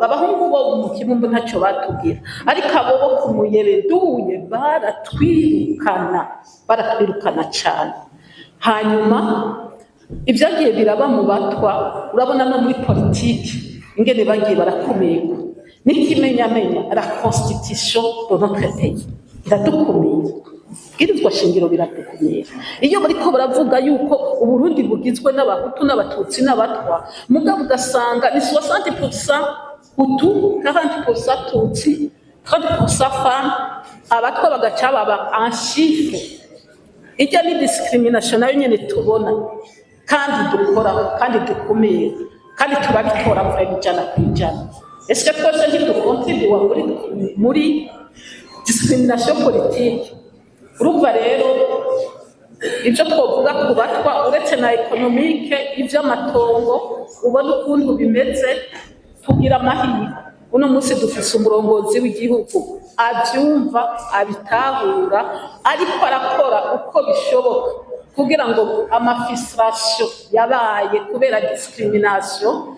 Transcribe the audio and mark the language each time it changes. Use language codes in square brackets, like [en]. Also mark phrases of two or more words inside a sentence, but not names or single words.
[rn] Abahungu bo mu Kibumbo ntacyo batubwira, ariko abo bo ku Muyebe duye baratwirukana cane. Hanyuma ibyagiye biraba mu batwa, urabona no muri politiki ingene bagiye barakumirwa. N'ikimenyamenya [fr] la constitution de notre pays [rn] iradukumira, bwirizwa shingiro biradukumira. Iyo bariko baravuga yuko Uburundi bugizwe n'abahutu n'abatutsi n'abatwa, mugabo ugasanga ni 60% hutu, 40% tutsi, 30% femme, abatwa bagaca baba [fr] en chiffre. [rn] Ijya ni discrimination nayo nyene tubona kandi dukora kandi dukumira kandi turabitora ijana ku ijana. [fr] Est-ce que [rn] twese ntidukontribuwa muri [fr] discrimination politique? [rn] Urumva rero ibyo twovuga ku batwa uretse na economique, ivy'amatongo ubona ukuntu bimeze, tugira amahirwe uno munsi dufise umurongozi w'igihugu avyumva, abitahura, ariko arakora uko bishoboka kugira ngo amafrustration yabaye kubera discrimination